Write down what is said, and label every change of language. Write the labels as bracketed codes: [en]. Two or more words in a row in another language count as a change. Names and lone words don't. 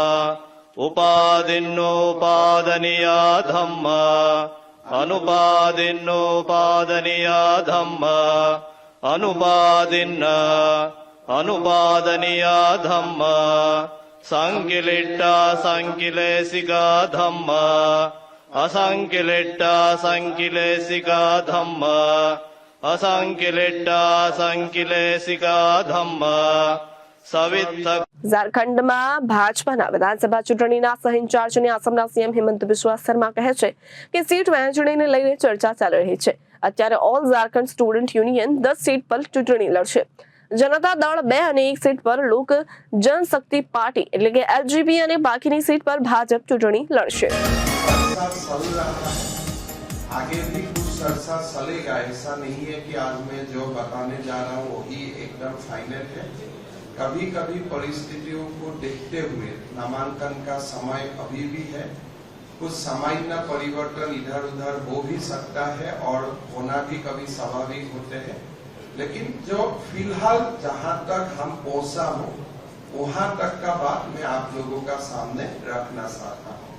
[pi] उपादिन्नोपादनीय धम्म अनुपादिन्नोपादनीय धम्म अनुपादिन्न अनुपादनीय धम्म संकिलिट्टा संकिलेशिका धम्म असंकिलिट्टा संकिलेशिका धम्म असंकिलिट्टा संकिलेशिका धम्म सवित्त। [gu] ઝારખંડમાં ભાજપાના વિધાનસભા ચૂંટણીના સહ ઇન્ચાર્જ અને આસામના સીએમ હિમંત બિસ્વા શર્મા કહે છે કે સીટ વહેંચણીને લઈને ચર્ચા ચાલી રહી છે। અત્યારે ઓલ ઝારખંડ સ્ટુડન્ટ યુનિયન 10 સીટ પર ચૂંટણી લડશે। જનતા દળ 2 અને 1 સીટ પર લોક जनशक्ति पार्टी એટલે કે એલજીપી અને બાકીની સીટ પર ભાજપ ચૂંટણી લડશે। [hi] आगे भी कुछ चर्चा चलेगा, ऐसा नहीं है कि आज मैं जो बताने जा रहा हूँ वही एकदम फाइनल है। कभी कभी परिस्थितियों को देखते हुए नामांकन का समय अभी भी है, कुछ सामान्य परिवर्तन इधर उधर हो भी सकता है और होना भी कभी स्वाभाविक होते हैं, लेकिन जो फिलहाल जहां तक हम पहुंचा हूं वहां तक का बात मैं आप लोगों का सामने रखना चाहता हूं।